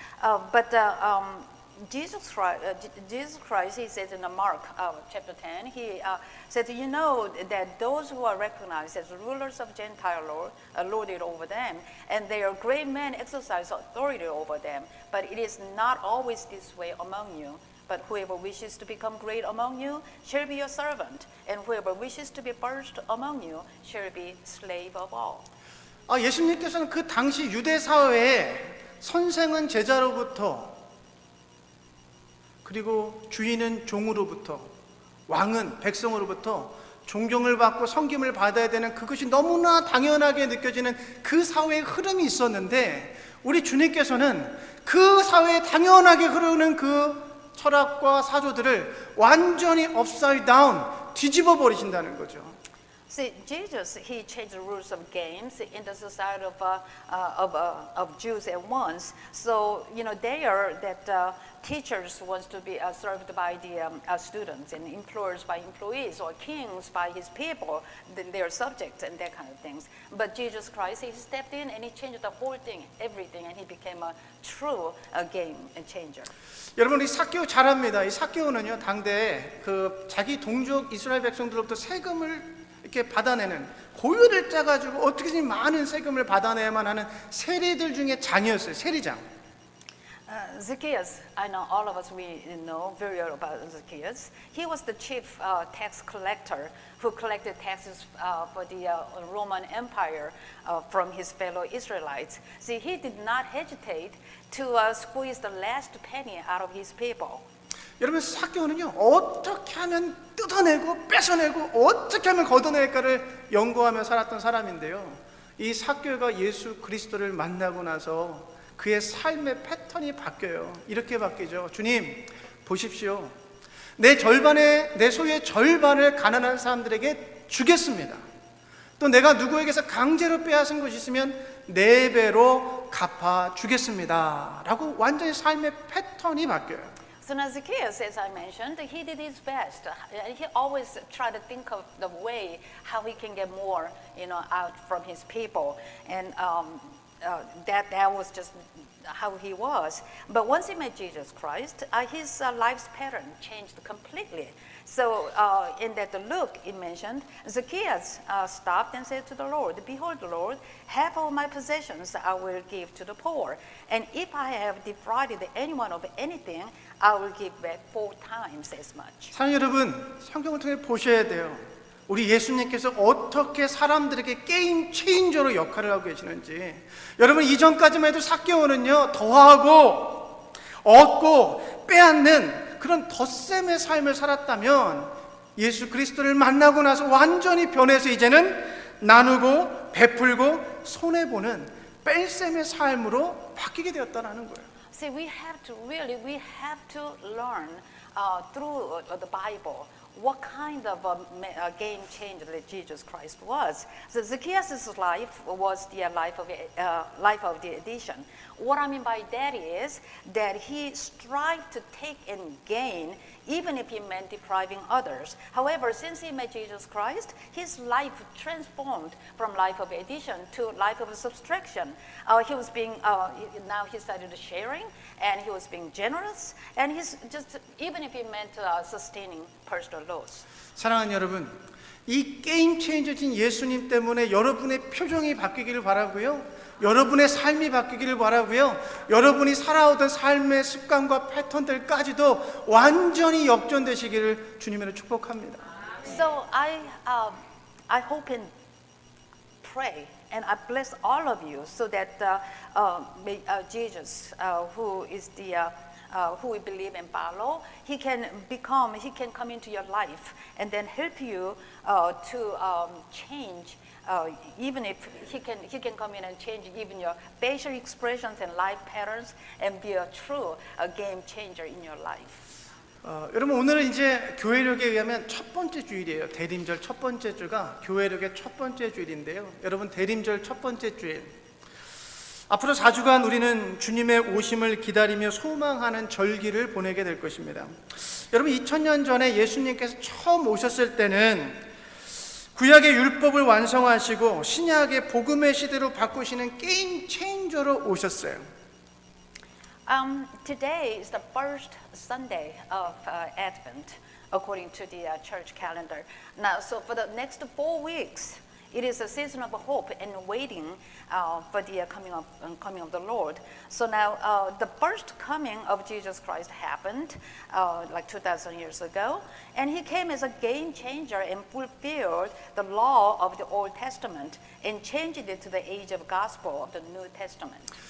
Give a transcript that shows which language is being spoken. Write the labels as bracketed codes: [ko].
[en] But Jesus Christ, He says in Mark chapter 10, He said, that those who are recognized as rulers of Gentile lord it over them, and their great men exercise authority over them. But it is not always this way among you. But whoever wishes to become great among you shall be your servant, and whoever wishes to be first among you shall be slave of all. [ko] 예수님께서는 그 당시 유대 사회에 선생은 제자로부터, 그리고 주인은 종으로부터, 왕은 백성으로부터 존경을 받고 섬김을 받아야 되는 그것이 너무나 당연하게 느껴지는 그 사회의 흐름이 있었는데 우리 주님께서는 그 사회에 당연하게 흐르는 그 철학과 사조들을 완전히 [en] upside down [ko] 뒤집어 버리신다는 거죠. [en] See, Jesus, he changed the rules of games in the society of Jews at once. So, there that teachers wants to be served by the students and employers by employees or kings by his people, their subjects and that kind of things. But Jesus Christ, he stepped in and he changed the whole thing, everything, and he became a true game changer. [ko] 여러분 이 삭개오 잘합니다. 이 삭개오는요 당대에 그 자기 동족 이스라엘 백성들로부터 세금을 이렇게 받아내는 고유를 짜가지고 어떻게든 많은 세금을 받아내야만 하는 세리들 중에 장이었어요. 세리장. [en] Zacchaeus, I know all of us, we know very well about Zacchaeus. He was the chief tax collector who collected taxes for the Roman Empire from his fellow Israelites. See, he did not hesitate to squeeze the last penny out of his people. [ko] 여러분 삭개오는요 어떻게 하면 뜯어내고 뺏어내고 어떻게 하면 걷어낼까를 연구하며 살았던 사람인데요. 이 삭개오가 예수 그리스도를 만나고 나서 그의 삶의 패턴이 바뀌어요. 이렇게 바뀌죠. 주님 보십시오. 내 소유의 절반을 가난한 사람들에게 주겠습니다. 또 내가 누구에게서 강제로 빼앗은 것이 있으면 4배로 갚아 주겠습니다. 라고 완전히 삶의 패턴이 바뀌어요. [en] So now Zacchaeus, as I mentioned, he did his best. He always tried to think of the way how he can get more, out from his people, and that was just how he was. But once he met Jesus Christ, his life's pattern changed completely. So in that Luke, it mentioned, Zacchaeus stopped and said to the Lord, "Behold, Lord, half of my possessions I will give to the poor. And if I have defrauded anyone of anything, I will give back 4 times as much." [ko] 사랑 여러분, 성경을 통해 보셔야 돼요. 우리 예수님께서 어떻게 사람들에게 게임 체인저로 역할을 하고 계시는지. 여러분 이전까지만 해도 삭개오는요 더하고 얻고 빼앗는 그런 덧셈의 삶을 살았다면 예수 그리스도를 만나고 나서 완전히 변해서 이제는 나누고 베풀고 손해보는 뺄셈의 삶으로 바뀌게 되었다는 거예요. [en] See, we have to learn through the Bible what kind of a game changer that Jesus Christ was. So Zacchaeus' life was the life of the addition. What I mean by that is that he strived to take and gain, even if he meant depriving others. However, since he met Jesus Christ, his life transformed from life of addition to life of subtraction. He was now he started sharing, and he was being generous, and he's just, even if he meant sustaining personal loss. [ko] 사랑하는 여러분, 이 게임 체인저진 예수님 때문에 여러분의 표정이 바뀌기를 바라고요. 여러분의 삶이 바뀌기를 바라고요. 여러분이 살아오던 삶의 습관과 패턴들까지도 완전히 역전되시기를 주님으로 축복합니다. [en] So I hope and pray, and I bless all of you, so that may, Jesus, who is the who we believe and follow, he can come into your life and then help you to change. Even if he can come in and change even your facial expressions and life patterns and be a true game changer in your life. [ko] 여러분 오늘은 이제 교회력에 의하면 첫 번째 주일이에요. 대림절 첫 번째 주가 교회력의 첫 번째 주일인데요. 여러분 대림절 첫 번째 주일 앞으로 4주간 우리는 주님의 오심을 기다리며 소망하는 절기를 보내게 될 것입니다. 여러분 2000년 전에 예수님께서 처음 오셨을 때는 구약의 율법을 완성하시고 신약의 복음의 시대로 바꾸시는 게임 체인저로 오셨어요. [en] Today is the first Sunday of Advent, according to the church calendar. Now, so for the next 4 weeks, it is a season of hope and waiting for the coming of the Lord. So now, the first coming of Jesus Christ happened like 2,000 years ago, and he came as a game changer and fulfilled the law of the Old Testament and changed it to the age of gospel of the New Testament.